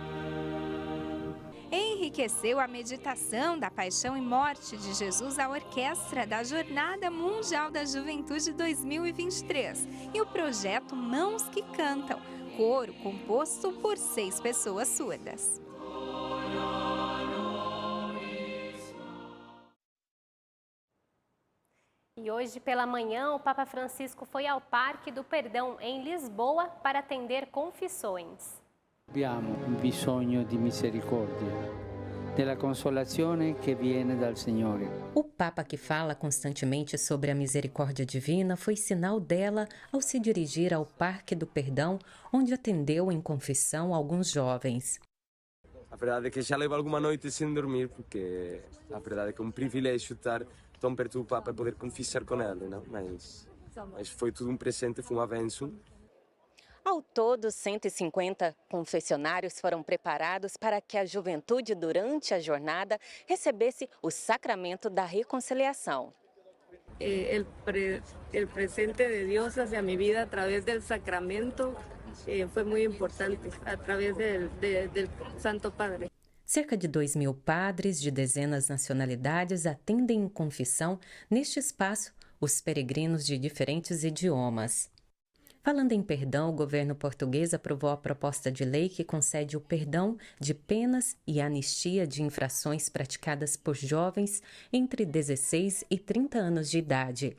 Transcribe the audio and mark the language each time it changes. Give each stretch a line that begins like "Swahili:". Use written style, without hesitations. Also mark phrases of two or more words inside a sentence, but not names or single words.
Portuguese: Enriqueceu a meditação da Paixão e Morte de Jesus a orquestra da Jornada Mundial da Juventude 2023 e o projeto Mãos que Cantam, coro composto por 6 pessoas surdas. E hoje pela manhã, o Papa Francisco foi ao Parque do Perdão, em Lisboa, para atender confissões.
Italian: Abbiamo bisogno di misericordia, della consolazione che viene dal Signore.
Portuguese: O Papa, que fala constantemente sobre a misericórdia divina, foi sinal dela ao se dirigir ao Parque do Perdão, onde atendeu em confissão alguns jovens. A verdade é que já levo alguma noite sem dormir, porque a verdade é que é um privilégio estar tão perto do Papa e poder confessar com ele, não? Mas foi tudo um presente, foi um avanço. Ao todo, 150 confessionários foram preparados para que a juventude, durante a jornada, recebesse o sacramento da reconciliação.
Spanish: El presente de Dios hacia mi vida a través del sacramento fue muy importante, a través del Santo Padre.
Portuguese: Cerca de 2.000 padres de dezenas nacionalidades atendem em confissão, neste espaço, os peregrinos de diferentes idiomas. Falando em perdão, o governo português aprovou a proposta de lei que concede o perdão de penas e anistia de infrações praticadas por jovens entre 16 e 30 anos de idade.